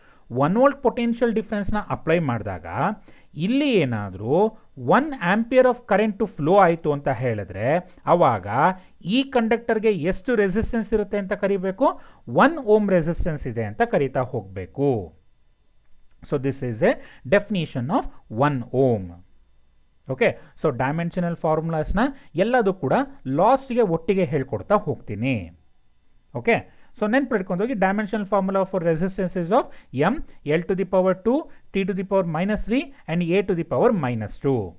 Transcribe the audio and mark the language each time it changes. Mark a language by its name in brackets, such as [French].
[Kannada] 1 volt potential ಡಿಫ್ರೆನ್ಸ್ನ apply ಮಾಡಿದಾಗ ಇಲ್ಲಿ ಏನಾದರೂ 1 ಆಂಪಿಯರ್ ಆಫ್ ಕರೆಂಟು ಫ್ಲೋ ಆಯಿತು ಅಂತ ಹೇಳಿದ್ರೆ ಆವಾಗ ಈ ಕಂಡಕ್ಟರ್ಗೆ ಎಷ್ಟು ರೆಸಿಸ್ಟೆನ್ಸ್ ಇರುತ್ತೆ ಅಂತ ಕರಿಬೇಕು, 1 ಓಮ್ ರೆಸಿಸ್ಟೆನ್ಸ್ ಇದೆ ಅಂತ ಕರಿತಾ ಹೋಗಬೇಕು. [English] So this is a definition of 1 ohm. [Kannada] Okay, so dimensional ಫಾರ್ಮುಲಾಸ್ನ ಎಲ್ಲದೂ ಕೂಡ ಲಾಸ್ಟ್ಗೆ ಒಟ್ಟಿಗೆ ಹೇಳ್ಕೊಡ್ತಾ ಹೋಗ್ತೀನಿ. ಓಕೆ, ಸೊ ನೆನ್ಪಿಟ್ಕೊಂಡು ಹೋಗಿ, [English] Dimensional formula for resistance is of M L to the power 2 T to the power -3 and A to the power -2.